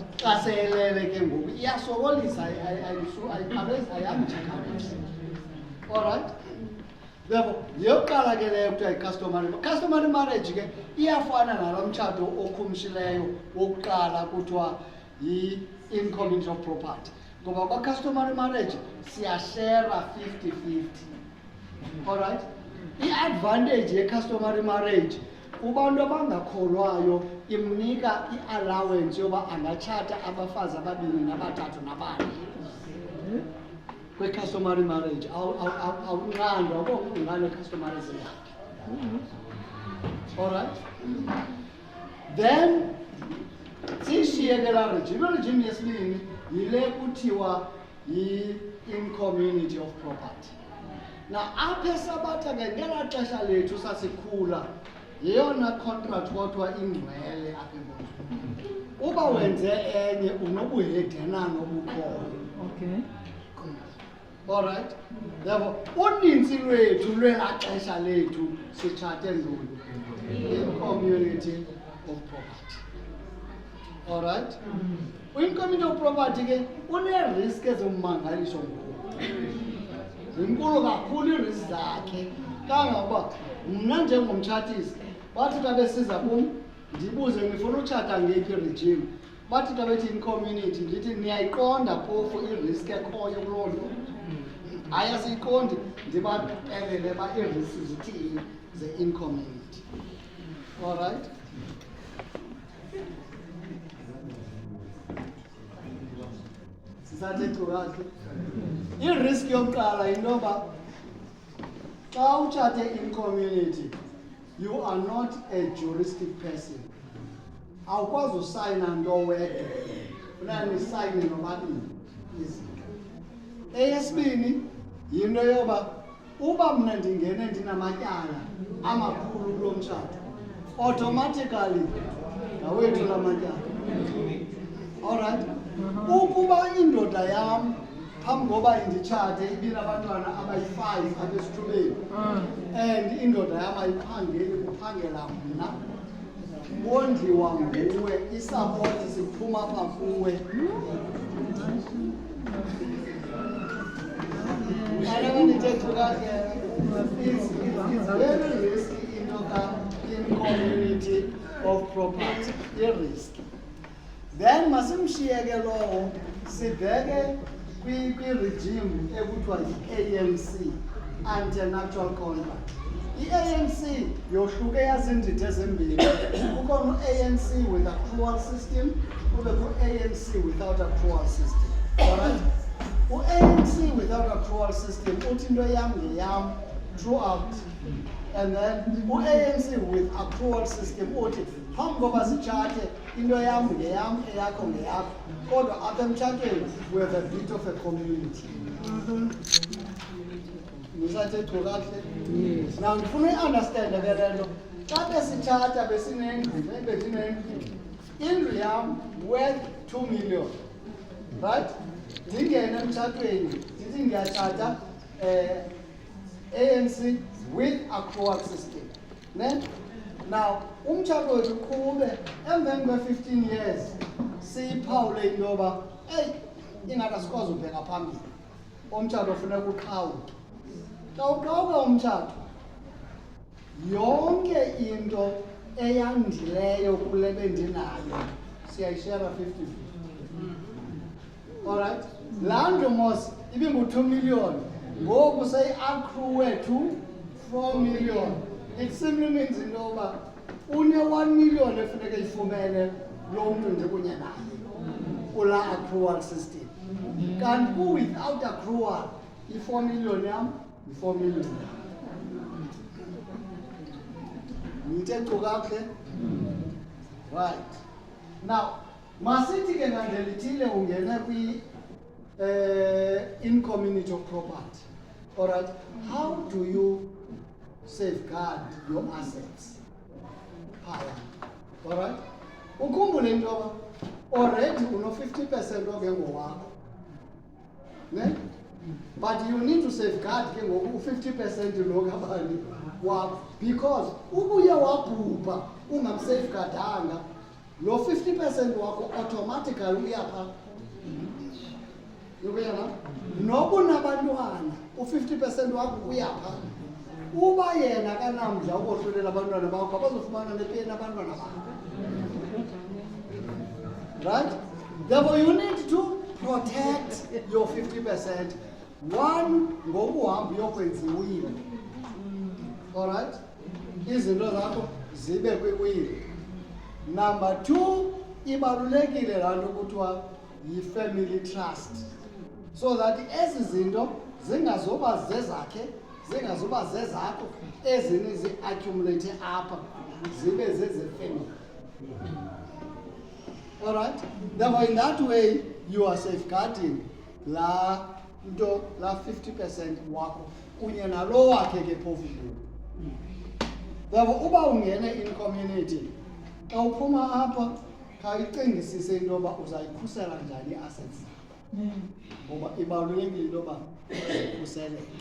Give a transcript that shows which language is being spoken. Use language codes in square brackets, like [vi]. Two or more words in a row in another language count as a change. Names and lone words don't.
[xh] Xa seyelele ke ngoku iyasokolisa, ayamjikabisi. [en] Alright? [xh] Therefore, yokuqala ke leyo kuthiwa yi- [en] customary marriage [xh] ke iyafana nalo mtshato okhumshileyo wokuqala kuthiwa yi- [en] incommunity of property. [xh] Ngoba kwa-customary marriage siyashera 50-50. Alright? I-advantage ye- [en] customary marriage [xh] kubantu abangakholwayo imnika i-allowance yoba angatshata abafazi ababini nabathathu nabane. Kwi-customary marriage awunqandwa ubungqina customary ziyakhe. [en] Alright? [xh] Then siyishiye ke laa regime. Regime yesibini yile kuthiwa yi- [en] incommunity of property. [xh] Na apha eSabatha ke ngelaa xesha lethu sasikhula yeyona contract kodwa ingcwele apha eNkonzweni. Uba wenze enye unobuhedenano obukhoyo. [en] Okay. All right? Therefore, [xh] uninzi lwethu lwelaa xesha lethu sitshate ntoni? [en] In community of property. All right? In community of property [xh] ke une-risk ezommangaliso ngoku. Zinkulu kakhulu ii-risk zakhe kangangoba mna njengomtshatisi bathi xa besiza kum ndibuze ngifuna utshata ngeyiphi regime. Bathi xa bethi [en] in community [xh] ndithi niyayiqonda phofu i-risk ekhoyo kuloo nto. Hayi asiyiqondi ndibaxelele uba ii-risk zithini ze- [en] in community. All right? [xh] Sisathethu kahle. I-risk yokuqala yinto yoba xa utshate [en] in community, you are not a juristic person. [xh] Awukwazi usayina nto wedwa, funeka nisayine nobabini izinto. Eyesibini yinto yoba uba mna ndingene ndinamatyala amakhulu kulo mtshato, automatically ngawethu la matyala. [en] All right? [xh] Ukuba indoda yam phambi koba inditshate ibinabantwana abayi-5 apha esithubeni and indoda yam ayiphangeli kuphangela mna, wondliwa nguwe, isapoti siphuma apha kuwe. [en] It's very risky in community of property. [xh] I-risk. Then masimshiyeke lowo sibheke kwi-regime ekuthiwa yi-ANC, [en] anti-nuptial contract. [xh] I-ANC yohluke yazindidi ezimbini. [en] Kukhona u-ANC with accrual system, kube ku-ANC without accrual system. Alright? [xh] U-ANC [en] without accrual system [xh] uthi into yam ngeyam throughout. And then u-ANC [en] with accrual system [xh] uthi phambi koba sitshate into yam ngeyam, eyakho ngeyakho. Kodwa apha emtshatweni [en] we have a bit of a community. [xh] Nisathethu kahle? Yes. Now ndifuna uyi-understand ke le nto. Xa besitshata bendinendlu, indlu yam worth 2 million. Right? Ndingene emtshatweni ndithi ndiyatshata ANC [en] with accrual system. [xh] Ne? Now umtshato wethu qhube emveni kwe-15 years siyiphawule into yoba eyi ingathi asikwazi ubheka phambili, umtshato funeka uqhawuke. Xa uqhawuka umtshato, yonke into eyandileyo kule bendinayo siyayishera 50-50. [en] Alright? [xh] Laa ndlu mos ibingu-2 million, ngoku seyi-accruwe to 4 million. [en] It simply means [xh] into yoba une-1 million efuneka ifumene loo mntu ndikunye naye kula [en] accrual system. [xh] Kanti ku- [en] without accrual, [xh] i-4 million yam, i-4 million yam. Nithethu kakuhle? [en] Right. Now, [xh] masithi ke ngandelithile ungene [en] in community of property. Alright? How do you safeguard your assets? Alright? [xh] Ukhumbule into yoba already uno 50% oke ngowakho. Ne? [en] But you need to safeguard [xh] ke ngoku 50% lo kabani wakho, because ubuye wabhubha ungamsafeguardanga, lo 50% wakho automatically uyapha. Yobuyana? Noba unabantwana u-50% wakho uyapha. Uba yena kanamdla ukohlulela abantwana bakho abazofumana nepeni abantwana bakho. [en] Right? Therefore you need to protect your 50%. One, [xh] ngokuhamba uyokwenza iwili. [en] Alright? [xh] Izinto zakho zibe kwiwili. Number 2, ibalulekile laa nto kuthiwa yi- [en] family trust, so that [xh] ezi zinto zingazoba zezakhe, zingazoba zezakho, ezini zi-accumulate apha zibe zezefamily. [en] Alright? Therefore in that way you are safeguarding [xh] la 50% wakho kunye nalo wakhe ke phofu. Therefore uba ungene [en] in community, [xh] xa uphuma apha khayicingisise into yoba uzayikhusela njani i-assets, ngoba ibalulekile into yoba zikhuseleke.